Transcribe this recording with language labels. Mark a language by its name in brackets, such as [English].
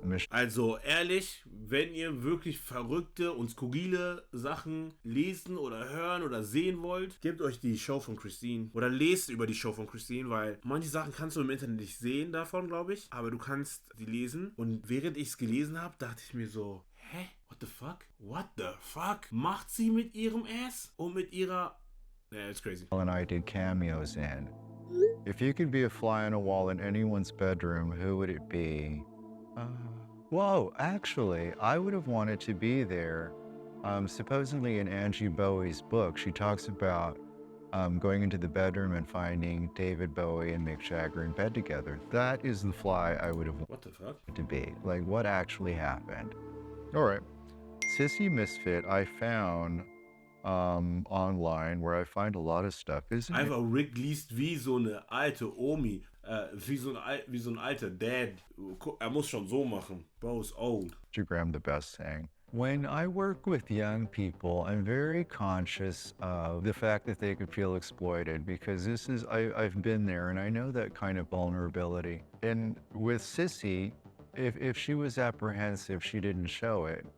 [German] Also ehrlich, wenn ihr wirklich verrückte und skurrile Sachen lesen oder hören oder sehen wollt, gebt euch die Show von Christine oder lest über die Show von Christine, weil manche Sachen kannst du im Internet nicht sehen davon, glaube ich, aber du kannst die lesen. Und während ich es gelesen habe, dachte ich mir so, hä? [English] What the fuck? What the fuck? [German] Macht sie mit ihrem Ass und mit ihrer... [English] Yeah, it's crazy. And I did cameos in. If you could be a fly on a wall in anyone's bedroom, who would it be? Whoa, actually, I would have wanted to be there. Supposedly in Angie Bowie's book, she talks about going into the bedroom and finding David Bowie and Mick Jagger in bed together. That is the fly I would have What the fuck? wanted to be. Like, what actually happened? All right. Sissy Misfit, I found online, where I find a lot of stuff. [German] Einfach Rick liest wie so eine alte Omi, wie so ein alter Dad. Er muss schon so machen. [English] Bro's old. Instagram the best thing. When I work with young people, I'm very conscious of the fact that they could feel exploited, because I've been there and I know that kind of vulnerability. And with Sissy, if she was apprehensive, she didn't show it.